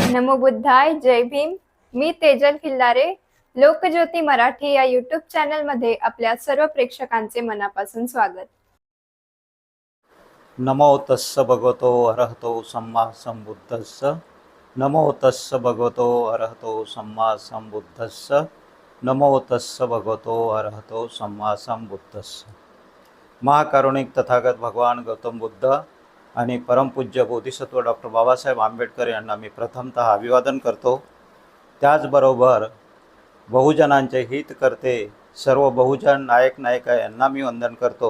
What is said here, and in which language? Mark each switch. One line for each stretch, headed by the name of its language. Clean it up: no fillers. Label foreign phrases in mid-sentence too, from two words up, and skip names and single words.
Pali: नमो बुद्धाय.
Marathi: जय भीम. मी तेजल खिल्लारे. लोकज्योती मराठी या यूट्यूब चॅनलमध्ये आपल्या सर्व प्रेक्षकांचे मनापासून स्वागत.
Pali: नमो तस्स भगवतो अरहतो सम्मा संबुद्धस्स. नमो तस्स भगवतो अरहतो सम्मा संबुद्धस्स. नमो तस्स भगवतो अरहतो सम्मा संबुद्धस्स.
Marathi: महाकारुणिक तथागत भगवान गौतम बुद्ध आणि परमपूज्य बोधिसत्व डॉक्टर बाबासाहेब आंबेडकर यांना मी प्रथमतः अभिवादन करतो. त्याचबरोबर बहुजनांचे हित करते सर्व बहुजन नायक नायिका यांना मी वंदन करतो.